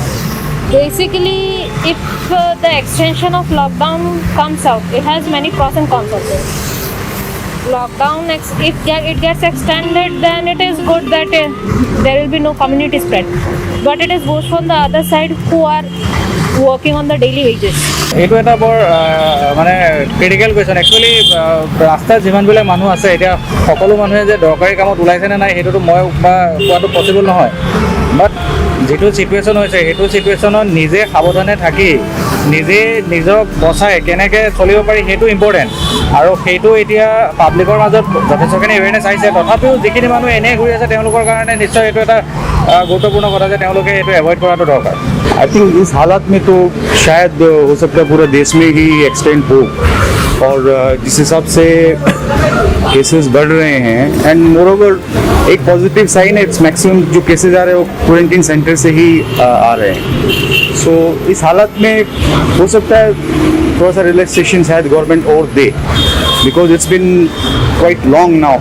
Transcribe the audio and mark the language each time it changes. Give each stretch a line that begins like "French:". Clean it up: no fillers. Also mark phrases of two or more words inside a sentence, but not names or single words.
English: Basically, if the extension of lockdown comes out, it has many pros and cons of it. Lockdown, if it gets extended, then it is good that there will be no community spread. But it is worse from the other side who are working on the daily wages.
Assamese: এইটো এটা বৰ মানে
English: critical question actually
Assamese: ৰাস্তাত যিমানবিলাক মানুহ আছে এতিয়া সকলো মানুহে যে দৰকাৰী কামত ওলাইছেনে নাই সেইটোতো মই বা কোৱাটো পচিবল নহয় বাট যিটো ছিটুৱেশ্যন হৈছে সেইটো ছিটুৱেশ্যনত নিজে সাৱধানে থাকি নিজে নিজক বচাই কেনেকৈ চলিব পাৰি সেইটো ইম্পৰ্টেণ্ট আৰু সেইটো এতিয়া পাব্লিকৰ মাজত যথেষ্টখিনি এৱেৰনেছ আহিছে তথাপিও যিখিনি মানুহ এনেই ঘূৰি আছে তেওঁলোকৰ কাৰণে নিশ্চয় এইটো এটা গুৰুত্বপূर्ण কথা যে তেওঁলোকে এইটো এভইড কৰাটো দৰকাৰ
English: I think
Hindi: इस हालात में तो शायद हो सकता है पूरे देश में ही एक्सटेंड हो और जिस हिसाब से केसेस बढ़ रहे हैं
English: and moreover
Hindi: एक
English: positive sign
Hindi: है
English: it's maximum
Hindi: जो केसेस आ रहे हैं वो
English: quarantine centre
Hindi: से ही आ रहे हैं सो इस हालात में हो सकता है थोड़ा सा रिलैक्सेशन शायद गवर्नमेंट और दे
English: because it's been quite long now